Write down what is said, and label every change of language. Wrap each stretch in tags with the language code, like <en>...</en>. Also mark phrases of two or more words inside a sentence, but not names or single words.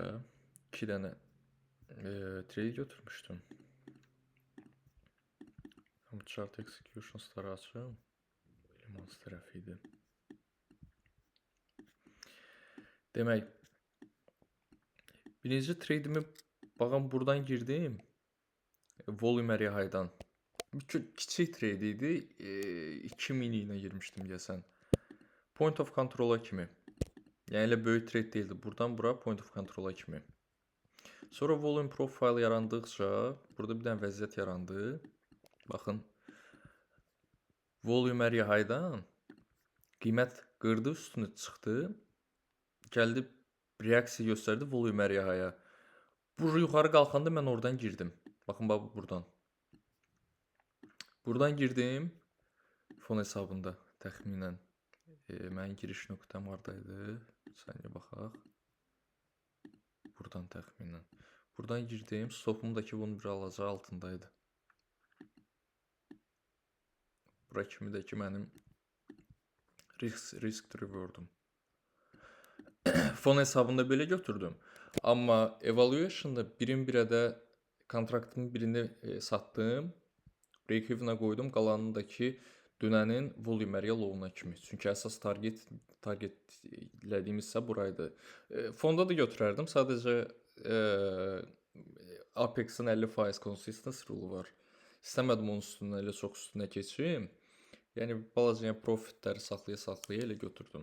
<az>2 dənə trade götürmüşdüm. Bu</az> <en>chart executions'ları</en> <az>açım. Elements tərəfi idi. Demək, birinci trade'imi baxın buradan girdim.</az> <en>Volume area-dan.</en> <az>Kiçik trade idi. 2000 ilə girmişdim deyəsən.</az> <en>Point of control'a kimi.</en> <az>Yəni elə böyük trade değildi. Buradan bura</az> <en>point of control'a</en> <az>kimi. Sonra</az> <en>volume profile</en> <az>yarandıqca burada bir dənə vəziyyət yarandı. Baxın.</az> <en>Volume area high-dan</en> <az>qiymət qırdı, üstünü çıxdı. Gəldi, reaksiya göstərdi</az> <en>volume area high-a.</en> <az>Bu yuxarı qalxanda mən oradan girdim. Baxın, bax buradan. Buradan girdim. Fon hesabında təxminən. Mənim giriş nöqtəm haradaydı? Saniyə baxaq. Buradan təxminən. Buradan girdim. Stopumdakı bunun bir alacağı altındaydı. Bura kimi də ki mənim</az> <en>risk reward'um.</en> <az>Fon hesabında belə götürdüm. Amma evaluation'da birin birədə kontraktımın birini satdım. Break-even'a qoydum. Qalanındakı dünənin</az> <en>volume area low-una</en> <az>kimi. Çünki əsas target elədiyimiz isə buraydı. Fonda da götürərdim. Sadəcə Apex-in 50%</az> <en>consistency rule</en> <az>var. İstəmədim onun üstündən elə çox üstünə keçim. Yəni balaca profitləri saxlaya elə götürdüm.</az>